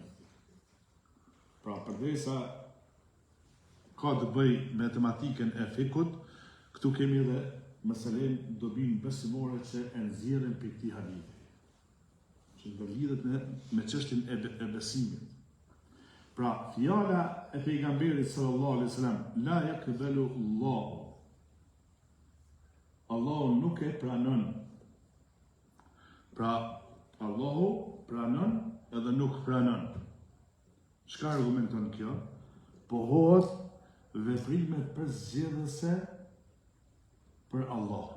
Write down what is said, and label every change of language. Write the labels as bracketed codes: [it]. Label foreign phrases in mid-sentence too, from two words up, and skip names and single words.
[sq] Pra përderisa ka të bëj me tematikën e fikut, këtu kemi edhe meselen dobin besimore që e nxjerrin për këtij hadithi, që lidhet me çështjen e besimit. Pra fjala e pejgamberit [ar] صلى الله عليه وسلم, لا يقبل الله [sq] nuk e pranon. Pra, Allahu pranon edhe nuk pranon. Çka argumenton kjo? Pohohet veprimet përzgjedhëse për Allahun.